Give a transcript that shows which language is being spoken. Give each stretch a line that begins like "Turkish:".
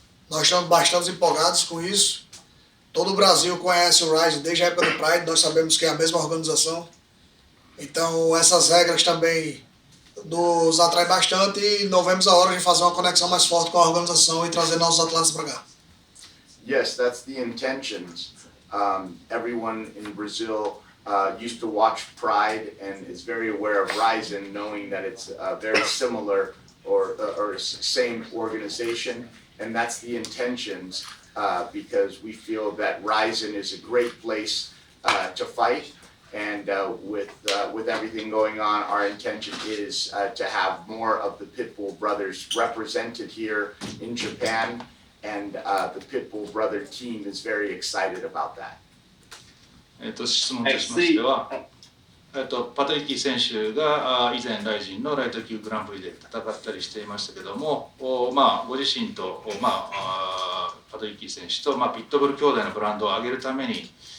Portuguese: Nós estamos bastante empolgados com isso. Todo o Brasil conhece o RIZIN desde a época do Pride, nós sabemos que é a mesma organização. Então essas regras também nos atraem bastante e não vemos a hora de fazer uma conexão mais forte com a organização e trazer nossos atletas para cá.
English: Yes, that's the intentions. Everyone in Brazil used to watch Pride and is very aware of RIZIN, knowing that it's very similar or same organization, and that's the intentions because we feel that RIZIN is a great place to fight, and with everything going on, our intention is to have more of the Pitbull brothers represented here in Japan, and the Pitbull brother team is very excited about that.
Japanese: 質問としましては、パトリッキー選手が以前RIZINのライト級グランプリで戦ったりしていましたけども、ご自身と、パトリッキー選手と、ピットブル兄弟のブランドを上げるために